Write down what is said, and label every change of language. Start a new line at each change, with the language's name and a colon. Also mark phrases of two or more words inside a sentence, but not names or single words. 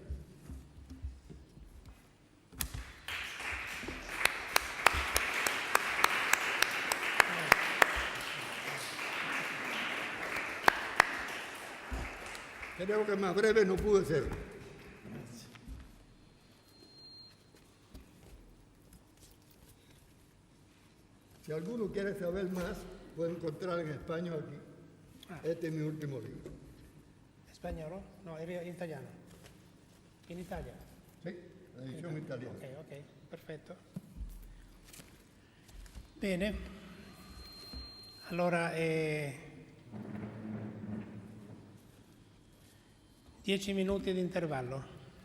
Spanish: Creo que más breve no pude ser. Si alguno quiere saber más, puede encontrar en español aquí. Este es mi último libro.
Italian: Spagnolo? No, era in italiano. In Italia? Sì, la edizione italiana. Ok, perfetto. Bene. Allora, 10 minuti di intervallo.